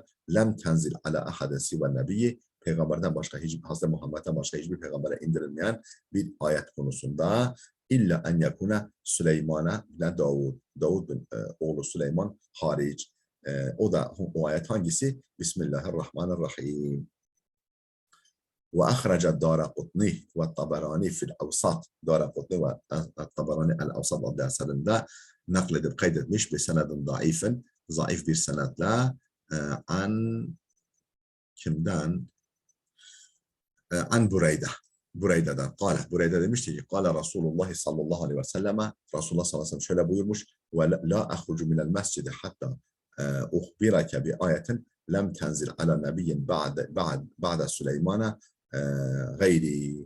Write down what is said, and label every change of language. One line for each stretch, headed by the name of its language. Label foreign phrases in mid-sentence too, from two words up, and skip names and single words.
Arabic: لم تنزل على أحد سوى النبي,
Turkish: peygamberden başka, Hazreti Muhammed'den başka hiçbir peygambere indirilmeyen bir ayet konusunda,
Arabic: إلا أن يكون
Turkish: Süleyman'a ile Davud bin oğlu Süleyman hariç. O da o ayet hangisi?
Arabic: Bismillahirrahmanirrahim. وأخرج الدارقطني والطبراني في الأوسط.
Turkish: Daraqutni ve Tabarani el-Avsat adlı eserinde nakledip kaydetmiş bir senedin zayıf bir senedle an kimden? An Bureyde'den. Bureyde demişti ki
Arabic: قال رسول الله صلى الله عليه وسلم, رسول الله صلى الله عليه وسلم
Turkish: şöyle buyurmuş:
Arabic: ولا أخرج من المسجد حتى أخبرك بآية لم تنزل على نبي بعد سليمان غيري.